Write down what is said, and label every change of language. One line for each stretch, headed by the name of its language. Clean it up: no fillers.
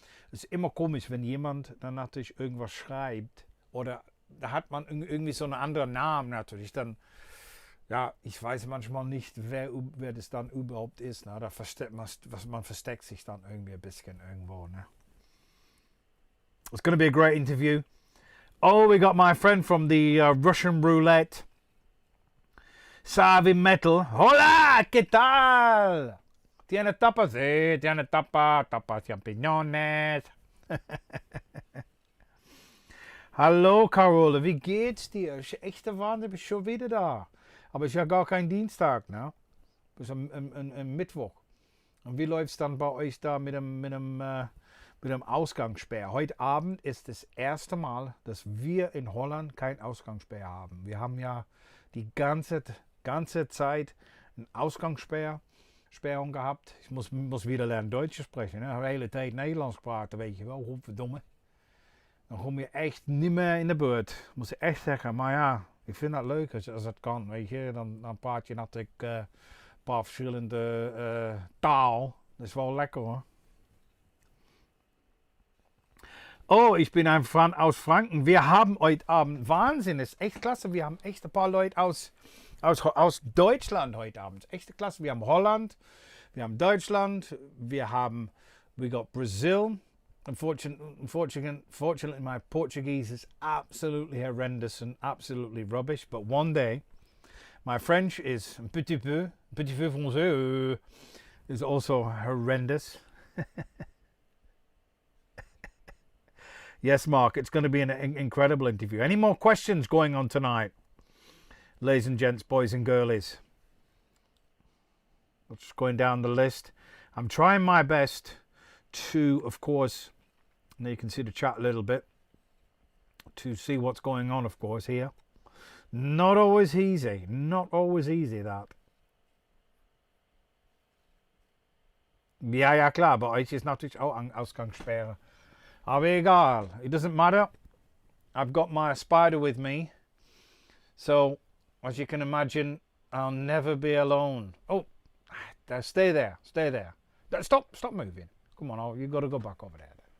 German: Es ist immer komisch, wenn jemand dann natürlich irgendwas schreibt, oder da hat man irgendwie so einen anderen Namen natürlich. Dann, ja, ich weiß manchmal nicht, wer das dann überhaupt ist. Ne? Man versteckt sich dann irgendwie ein bisschen irgendwo. Ne?
English: It's going to be a great interview. Oh, we got my friend from the Russian Roulette, Savi Metal.
Spanish: Hola, ¿qué tal? Tiene tapas? Sí, tiene tapas champiñones.
German: Hallo, Carola, wie geht's dir? Ist echt der Wahnsinn, bist schon wieder da. Aber es ist ja gar kein Dienstag, ne? Es ist ein Mittwoch. Und wie läuft's dann bei euch da mit dem Ausgangssperr? Heute Abend ist das erste Mal, dass wir in Holland kein Ausgangssperr haben. Wir haben ja die ganze Zeit eine Ausgangssperrung gehabt. Ich muss wieder lernen Deutsch zu sprechen. Ne?
Dutch: De hele tijd Nederlands praten, weet je wel. Godverdomme. Dan kom je echt niet meer in de beurt. Moet je echt zeggen. Maar ja, ik vind dat leuk als het kan. Weet je. Dan praat je natuurlijk een paar verschillende taal. Dat is wel lekker hoor.
German: Oh, ich bin ein Fan aus Franken. Wir haben heute Abend, Wahnsinn, ist echt klasse. Wir haben echt ein paar Leute aus Deutschland heute Abend. Echt klasse. Wir haben Holland, wir haben Deutschland,
English: we got Brazil. Unfortunately, my Portuguese is absolutely horrendous and absolutely rubbish. But one day, my French is
French: un petit peu français,
English: is also horrendous. Yes, Mark, it's going to be an incredible interview. Any more questions going on tonight? Ladies and gents, boys and girlies. Just going down the list. I'm trying my best to, of course, now you can see the chat a little bit, to see what's going on, of course, here. Not always easy. Not always easy, that.
German: Ja, klar, bei euch ist natürlich auch Ausgangssperre. Aber egal,
English: it doesn't matter. I've got my spider with me. So, as you can imagine, I'll never be alone. Oh, stay there. Stop moving. Come on, you've got to go back over there.